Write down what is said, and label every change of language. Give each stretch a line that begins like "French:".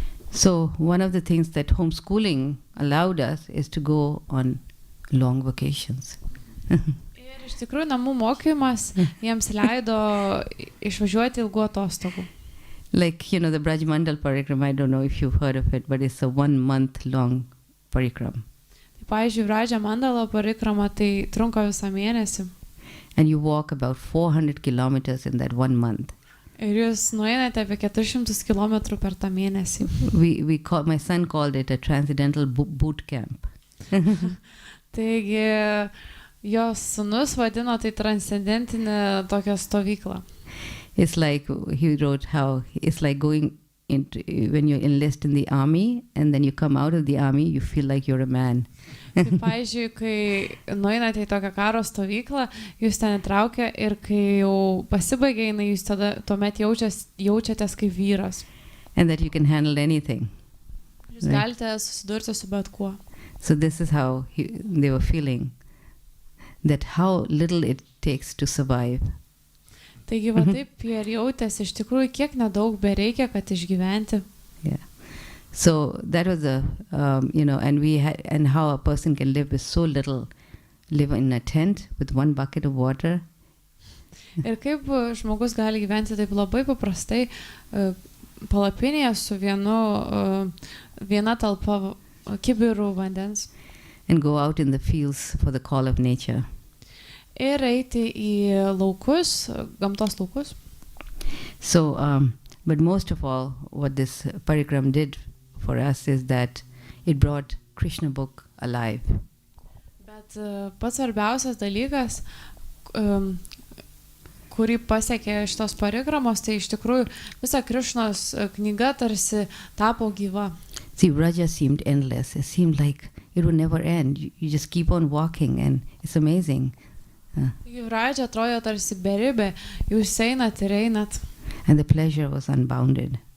English: So one of the things that homeschooling allowed us is to go on long vacations.
Lithuanian: Ir iš tikrųjų namų mokymas jiems leido išvažiuoti ilgų atostogų.
English: Like, the Brajmandal Parikram, I don't know if you've heard of it, but it's a 1 month long parikram.
Lithuanian: Tai, pavyzdžiui, Brajmandalo parikrama tai trunka visą mėnesį.
English: And you walk about 400 kilometers in that 1 month.
Lithuanian: Ir jūs nueinate apie 400 kilometrų per tą mėnesį.
English: My son called it a transcendental boot camp.
Lithuanian: Taigi, jos sūnus vadino tai transcendentinę tokią stovyklą.
English: It's like, he wrote how it's like going into, when you enlist in the army and then you come out of the army, you feel like you're a man.
Lithuanian: Tai, pavyzdžiui, kai nueinate į tokią karo stovyklą, jūs ten įtraukia ir kai jau pasibaigia, jūs tuomet jaučiatės kaip vyras.
English: And that you can handle anything.
Lithuanian: Jūs galite susidurti su bet kuo.
English: So this is how they were feeling, that how little it takes to survive.
Lithuanian: Taigi, va taip ir jautėsi iš tikrųjų, kiek nedaug bereikia, kad išgyventi.
English: Yeah. So that was and how a person can live with so little, live in a tent with 1 bucket of water.
Lithuanian: Ir kaip žmogus gali gyventi taip labai paprastai palapinėje su viena talpa kibirų vandens.
English: And go out in the fields for the call of nature.
Lithuanian: Ir eiti į laukus, gamtos laukus.
English: So, but most of all, what this parikram did for us is that it brought Krishna book alive.
Lithuanian: Bet pats svarbiausias dalykas, kurį pasiekė šitos parikramos, tai iš tikrųjų visa Krišnos knyga tarsi tapo gyva.
English: See, Vraja seemed endless. It seemed like it would never end. You just keep on walking and it's amazing.
Lithuanian: Vraja atrodo tarsi beribė, jūs einat ir einat.
English: And the pleasure was unbounded.